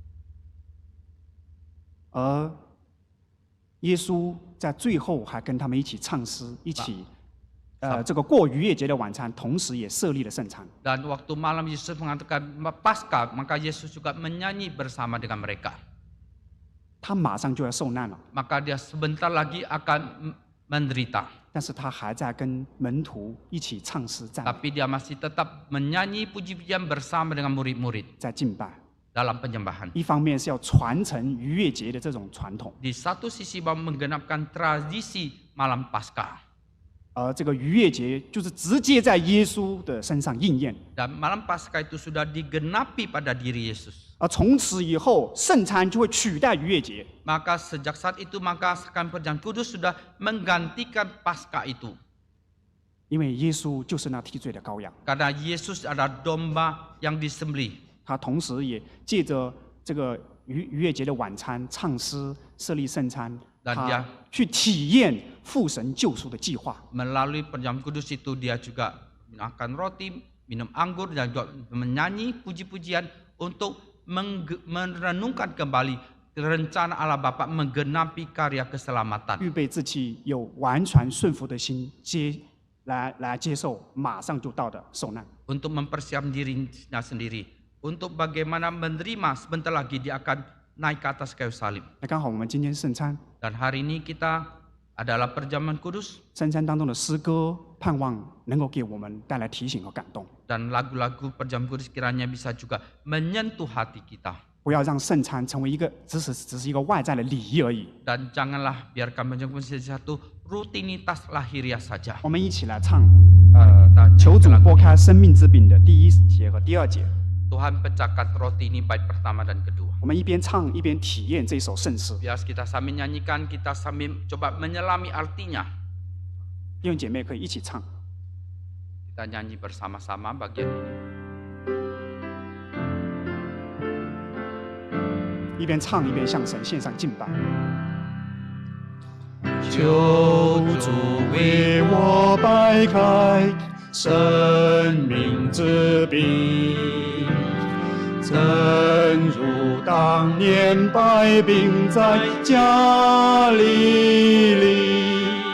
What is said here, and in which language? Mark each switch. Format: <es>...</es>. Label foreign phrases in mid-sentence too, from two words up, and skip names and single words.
<zh>而耶稣在最后还跟他们一起唱诗，一起这个过逾越节的晚餐，同时也设立了圣餐。</zh> <id>Dan waktu malam Yesus mengatakan Paskah, maka Yesus juga menyanyi bersama dengan mereka.</id> <zh>他马上就要受难了，</zh> <id>maka dia sebentar lagi akan menderita.</id> <zh>但是他还在跟门徒一起唱诗赞美，</zh> <id>Tapi dia masih tetap menyanyi puji-pujian bersama dengan murid-murid</id> <zh>在敬拜。</zh> <id>dalam penyembahan.</id> <zh>一方面是要传承逾越节的这种传统，</zh> <id>Di satu sisi bahwa menggenapkan tradisi malam Paskah.</id> <zh>而这个逾越节就是直接在耶稣的身上应验。</zh> <id>Dan malam Paskah itu sudah digenapi pada diri Yesus.</id> <zh>而从此以后，圣餐就会取代逾越节。</zh> <id>Maka sejak saat itu maka sekalian perjamuan kudus sudah menggantikan Paskah itu.</id> <zh>因为耶稣就是那替罪的羔羊，</zh> <id>Karena Yesus adalah domba yang disembelih.</id> <zh>他同时也借着这个逾越节的晚餐唱诗、设立圣餐，</zh> <id>dan</id> <zh>他</zh> <id>dia</id> <zh>去体验父神救赎的计划。</zh> <id>Melalui perjamuan kudus itu dia juga makan roti, minum anggur dan juga menyanyi puji-pujian untuk merenungkan kembali rencana Allah Bapa menggenapi karya keselamatan.</id> <zh>预备自己有完全顺服的心，来接受马上就到的受难。</zh> <id>Untuk mempersiapkan dirinya sendiri. Untuk bagaimana menerima sebentar lagi dia akan naik ke atas kayu salib.</id> <zh>那刚好我们今天圣餐，</zh> <id>Dan hari ini kita adalah perjamuan kudus.</id> <zh>圣餐当中的诗歌，盼望能够给我们带来提醒和感动。</zh> <id>Dan lagu-lagu perjamuan kudus kiranya bisa juga menyentuh hati kita.</id> <zh>不要让圣餐成为一个只是一个外在的礼仪而已。</zh> <id>Dan janganlah biarkan perjamuan kudus jadi satu rutinitas lahiriah saja.</id> <zh>我们一起来唱，求主拨开生命之饼的第1节和第2节。</zh> <id>Tuhan pecahkan roti ini bait pertama dan kedua.</id> <zh>我们一边唱一边体验这首圣诗。</zh> <id>Biar kita sambil nyanyikan, kita sambil coba menyelami artinya.</id> <zh>弟兄姐妹可以一起唱。</zh> <id>Kita nyanyi bersama-sama bagian ini.</id> <zh>一边唱一边向神献上敬拜。求主为我掰开生命之饼，正如当年败兵在加利利。</zh>